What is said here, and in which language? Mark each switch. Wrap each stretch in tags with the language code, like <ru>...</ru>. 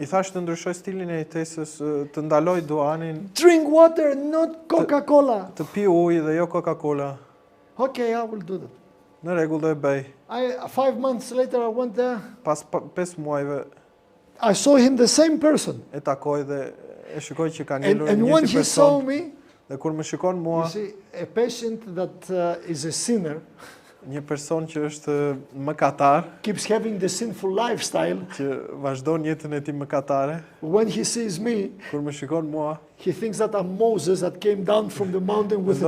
<sq>I thash të ndryshoj stilin e jetesës, të ndaloj duanin.</sq> <en>Drink water, not Coca-Cola.</en> <sq>Të pi ujë dhe jo Coca-Cola.</sq> <en>Okay, I will do that.</en> <sq>Në rregull do e bëj.</sq> <en>5 months later I went there.</en> <sq>Pas 5 muajve</sq> <en>I saw him the same person.</en> <sq>e takoj dhe e shikoj që ka ngelur</sq> <en>And</en> <sq>një</sq> <en>when</en> <sq>person.</sq> <en>he saw me,</en> <sq>Dhe kur më shikon mua,</sq> <en>you see, a patient that is a sinner</en> <sq>një person që është mëkatar,</sq> <en>keeps having the sinful lifestyle.</en> <sq>që vazhdon jetën e tij mëkatare,</sq> <en>When he sees me,</en> <sq>kur më shikon mua,</sq> <en>he thinks that I'm Moses that came down from the mountain with the</en>